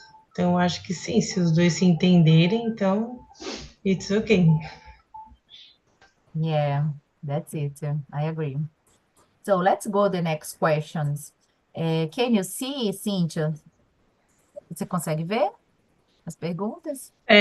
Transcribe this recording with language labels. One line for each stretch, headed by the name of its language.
Portuguese: Então, acho que sim, se os dois se entenderem, então,
English: it's okay. Yeah, that's it. I agree. So let's go the next questions. Can you see, Cynthia?
Portuguese: Você consegue ver as perguntas